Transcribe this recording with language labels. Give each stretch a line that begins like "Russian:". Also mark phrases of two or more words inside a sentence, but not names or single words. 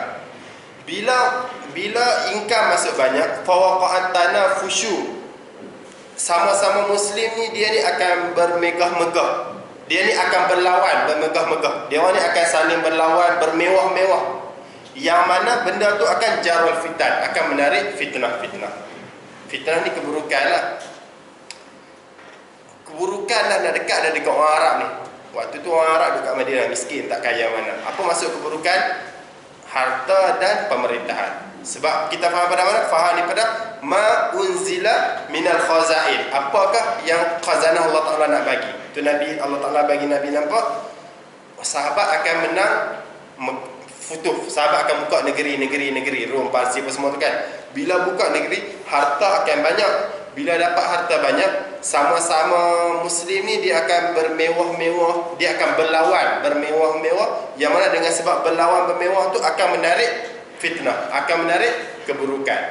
Malay: Bila income masuk banyak,
Arabic: فوقعت تنافسه,
Malay: sama-sama muslim ni dia ni akan bermegah-megah. Dia ni akan berlawan, bermegah-megah. Dia orang ni akan saling berlawan, bermewah-mewah. Yang mana benda tu akan
Arabic: جر الفتن,
Malay: akan menarik fitnah. Fitnah ni keburukan lah. Keburukan lah nak dekat dah dekat orang Arab ni. Waktu tu orang Arab dekat Madinah, miskin, tak kaya mana. Apa maksud keburukan? Harta dan pemerintahan. Sebab kita faham pada mana? Faham daripada
Arabic: ما أنزل من الخزائن.
Malay: Apakah yang khazanah Allah Ta'ala nak bagi? Tu Nabi, Allah Ta'ala bagi Nabi nampak, sahabat akan menang futuh. Sahabat akan buka negeri, Rom, Parsi apa semua tu kan. Bila buka negeri, harta akan banyak. Bila dapat harta banyak, sama-sama muslim ni dia akan bermewah-mewah, dia akan berlawan bermewah-mewah, yang mana dengan sebab berlawan bermewah tu akan menarik fitnah, akan menarik keburukan.